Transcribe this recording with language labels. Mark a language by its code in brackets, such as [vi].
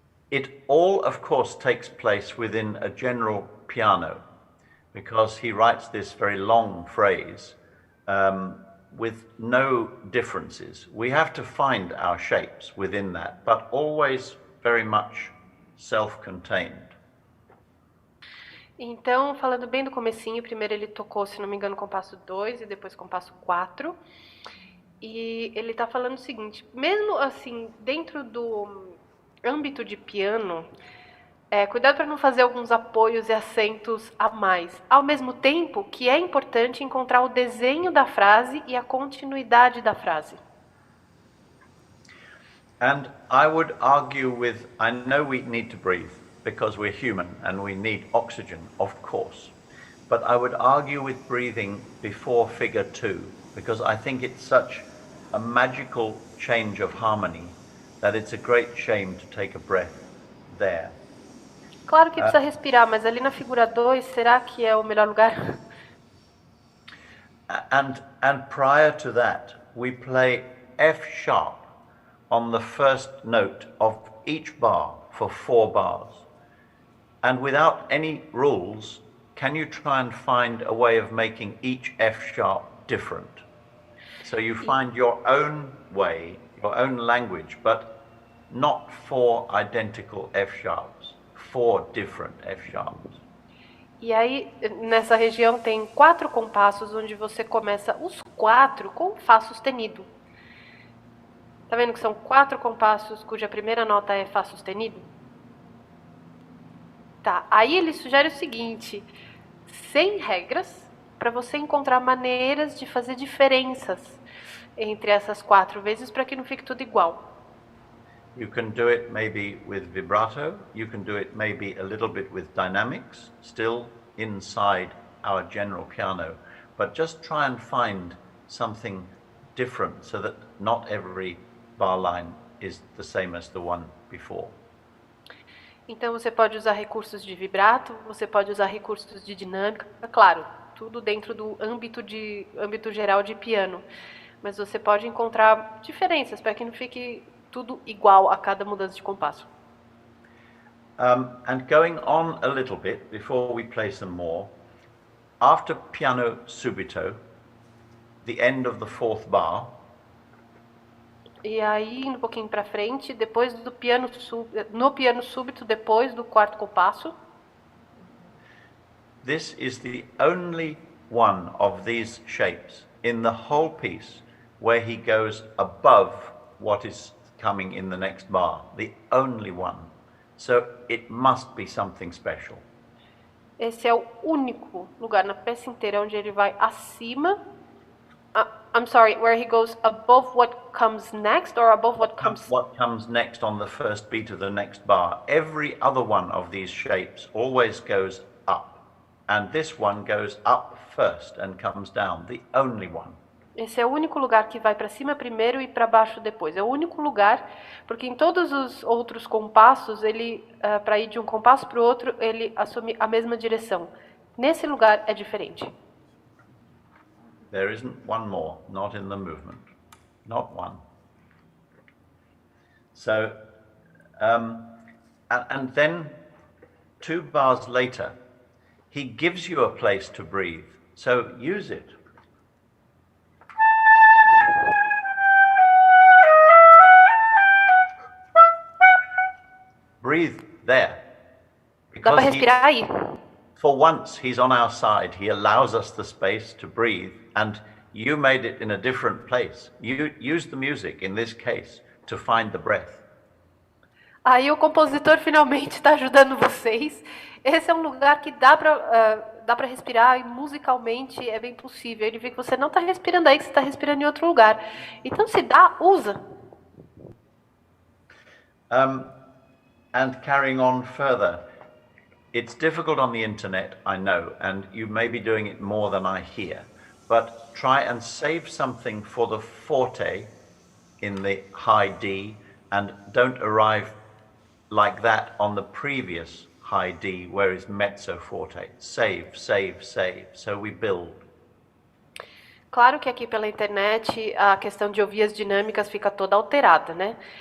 [en] It all, of course, takes place within a general piano, because he writes this very long phrase with no differences. We have to find our shapes within that, but always very much self-contained. [pt] Então, falando bem do comecinho, primeiro ele tocou, se não me engano, compasso 2 e depois compasso 4. E ele tá falando o seguinte, mesmo assim, dentro do âmbito de piano, cuidado para não fazer alguns apoios e acentos a mais. Ao mesmo tempo que é importante encontrar o desenho da frase e a continuidade da frase. [en] And I would argue with, I know we need to breathe, because we're human and we need oxygen, of course. But I would argue with breathing before figure 2, because I think it's such a magical change of harmony that it's a great shame to take a breath there. [pt] Claro que precisa respirar, mas ali na figura 2, será que é o melhor lugar? [en] And prior to that, we play F sharp on the first note of each bar for 4 bars. And without any rules, can you try and find a way of making each F sharp different? So you find your own way, your own language, but not 4 identical F sharps, 4 different F sharps. [pt] E aí, nessa região tem 4 compassos, onde você começa os 4 com Fá sustenido. Tá vendo que são 4 compassos cuja primeira nota é Fá sustenido? Tá, aí ele sugere o seguinte, sem regras, para você encontrar maneiras de fazer diferenças entre essas 4 vezes para que não fique tudo igual. [en] You can do it maybe with vibrato, you can do it maybe a little bit with dynamics, still inside our general piano, but just try and find something different so that not every bar line is the same as the one before. [pt] Então você pode usar recursos de vibrato, você pode usar recursos de dinâmica, claro, tudo dentro do âmbito geral de piano. Mas você pode encontrar diferenças para que não fique tudo igual a cada mudança de compasso. [en] And going on a little bit before we play some more, after piano subito, the end of the 4th bar. [pt] E aí, indo um pouquinho para frente, depois do no piano súbito, depois do 4º compasso. [en] This is the only one of these shapes in the whole piece where he goes above what is coming in the next bar. The only one. So it must be something special. [pt] Esse é o único lugar na peça inteira onde ele vai acima. [en] I'm sorry, where he goes above what comes next or above what comes... What comes next on the first beat of the next bar. Every other one of these shapes always goes up. And this one goes up first and comes down, the only one. [pt] Esse é o único lugar que vai para cima primeiro e para baixo depois. É o único lugar, porque em todos os outros compassos, ele, para ir de um compasso para o outro, ele assume a mesma direção. Nesse lugar é diferente. [en] There isn't one more, not in the movement. Not one. So, and then 2 bars later, he gives you a place to breathe. So use it. Breathe there. [pt] Dá para respirar aí. [en] For once, he's on our side. He allows us the space to breathe, and you made it in a different place. You used the music, in this case, to find the breath. [pt] Aí o compositor finalmente está ajudando vocês. Esse é um lugar que dá para respirar e musicalmente é bem possível. Ele vê que você não está respirando aí, que você está respirando em outro lugar. Então, se dá, usa. [en] And carrying on further, it's difficult on the internet, I know, and you may be doing it more than I hear, but try and save something for the forte in the high D, and don't arrive like that on the previous high D, where is mezzo forte. Save, save, save, so we build. [pt] Claro que aqui pela internet a questão de ouvir as dinâmicas fica toda alterada, né?